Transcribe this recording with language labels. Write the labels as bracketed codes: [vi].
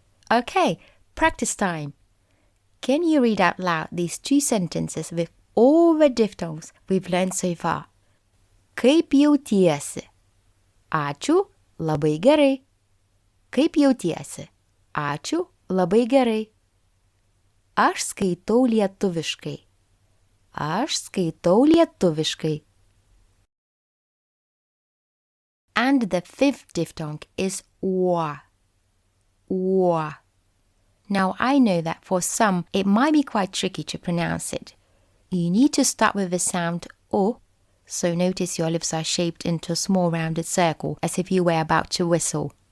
[en] Okay, practice time. Can you read out loud these 2 sentences with all the diphthongs we've learned so far? [lt] Kaip jautiesi? Ačiū, labai gerai. Kaip jautiesi? Ačiū, labai gerai. Aš skaitau lietuviškai. Aš skaitau lietuviškai. [en] And the 5th diphthong is wa. Now I know that for some it might be quite tricky to pronounce it. You need to start with the sound O, so notice your lips are shaped into a small rounded circle as if you were about to whistle.